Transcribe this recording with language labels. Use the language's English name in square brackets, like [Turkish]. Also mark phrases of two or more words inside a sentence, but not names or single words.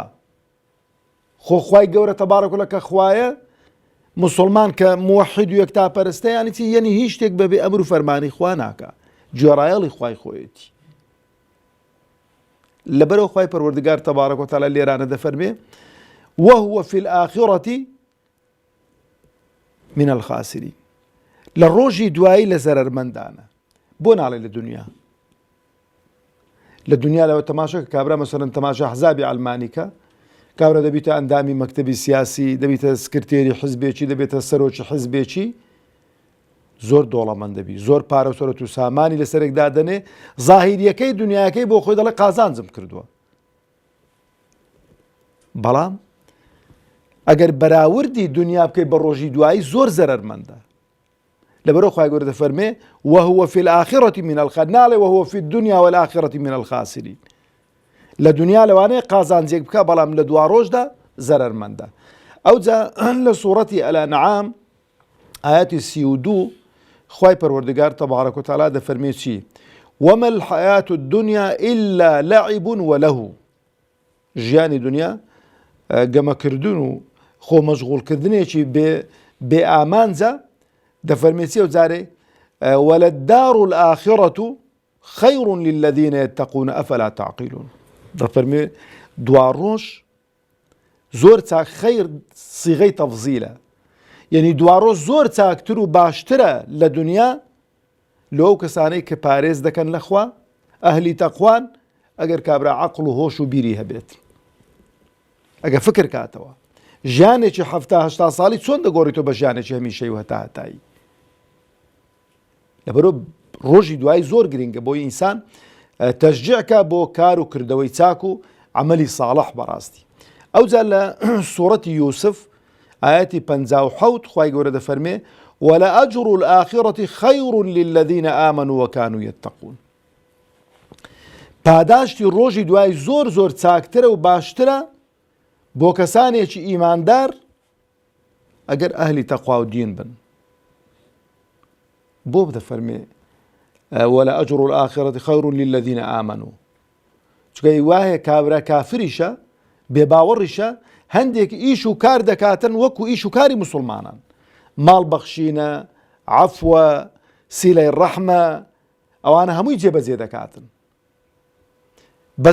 [Central Kurdish] خۆ خوای گەورە [Arabic] تەبارەک و تەعالا [Central Kurdish] کە خوایە مسلمان کە موحید و یەکتاپەرستە یانی چی یعنی هیچ شتێک بەبێ ئەمر و فەرمانی خوا ناکە گوێڕایەڵی خوای خۆیەتی لەبەرەوە خوای پەروەردگار تەبارەک و تەعالا لێرانە دەفەرمێ [Arabic] وهو في الآخرة من الخاسرين [Central Kurdish] لە ڕۆژی دوایی لە زەرەرمەندانە بۆ ناڵێ لە دنیا لە دنیا لەوە تەماشا کە کابرا مەسەڵەن تەماشا حزابی ئەڵمانیکە کابرا دەبیتە ئەندامی مەکتەبی سیاسی دەبیتە سکرتێری حزبێکی دەبێتە سەرۆکی حزبێکی زۆر دۆڵەمەند دەبی زۆر پارە و سەرەت و سامانی لەسەرێکدا دەنێ زاهیریەکەی دنیاکەی بۆ خۆی دەڵێ قازانجم کردووە بەڵام ئەگەر بەراوردی دنیا بکەی بە ڕۆژی دوایی زۆر زەرەرمەندە لەبەرەوە خوای گەورە دەفەرمێ [Arabic] وهو في الآخرة من الخاسرين [Central Kurdish] ناڵێ [Arabic] وهو في الدنيا والآخرة من الخاسرين [Central Kurdish] لە دنیا لەوانەیە قازانجێک بکە بەڵام لە دوا ڕۆژدا زەرەرمەندە ئەوجا لە سوورەتی الأنعام ئاەتی 32 خوای پەروەردگار [Arabic] تەبارەک و تەعالا [Central Kurdish] دەفەرمێ چی [Arabic] وما الحياة الدنيا إلا لعب وله [Central Kurdish] ژیانی دنیا گەمەکردن و خۆمەشغوڵکردنێکی بێ ئامانجە دەفەرمێ چی ئەو جارێ [Arabic] وللدار الآخرة خير للذين يتقون أفلا تعقلون [Central Kurdish] دەفەرمێ دوا ڕۆژ زۆر چاک خەیر سیغەی تەفزیلە یعنی دوا ڕۆژ زۆر چاکتر و باشترە لە دنیا لەو کەسانەی کە پارێز دەکەن لەخوا ئەهلی تەقوان ئەگەر کابرا عەقڵ و هۆش و بیری هەبێت ئەگە فکر کاتەوە ژیانێکی 70-80 ساڵی چۆن دەگۆڕیتەوە بە ژیانێکی هەمیشەی و هەتایی لەبەرەوە ڕۆژی دوایی زۆر گرنگە بۆی ئینسان تەشجیعکە بۆ کار و کردەوەی چاک و عەمەلی ساڵح بەڕاستی ئەوجا لە سوورەتی یوسف ئاەتی 57 خوای گەورە دەفەرمێ [Arabic] ولأجر الآخرة خير للذين آمنوا وكانوا يتقون [Central Kurdish] پاداشتی ڕۆژی دوای زۆر زۆر چاکترە و باشترە بۆ کەسانێکی ئیماندار ئەگەر ئەهلی تەقوا و دین بن بۆ دەفەرمێ [Arabic] ولأجر الآخرة خير للذين آمنوا [Central Kurdish] چکە وایە کابرا کافریشە بێباوەڕیشە هەندێک ئیش و کار دەکاتن وەکو ئیش و کاری مسلمانان ماڵ بەخشینە عەفوە سیلەی ڕەحمە ئەوانە هەمووی جێبەجێ دەکاتن بەس